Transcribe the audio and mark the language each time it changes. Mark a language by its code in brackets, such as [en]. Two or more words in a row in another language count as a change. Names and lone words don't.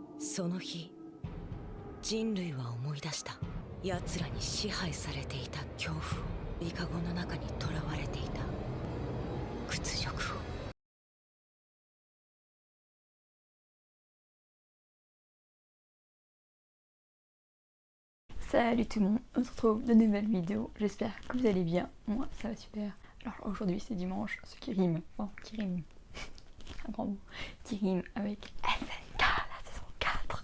[ja] その日、人類は思い出した。奴らに支配されていた恐怖を、イカゴの中に囚われていた屈辱を。 [fr] Salut tout le monde, on se retrouve de nouvelles vidéos, j'espère que vous allez bien, moi ça va super. Alors aujourd'hui c'est dimanche, ce qui rime, un grand mot, qui rime avec SNK, la saison 4.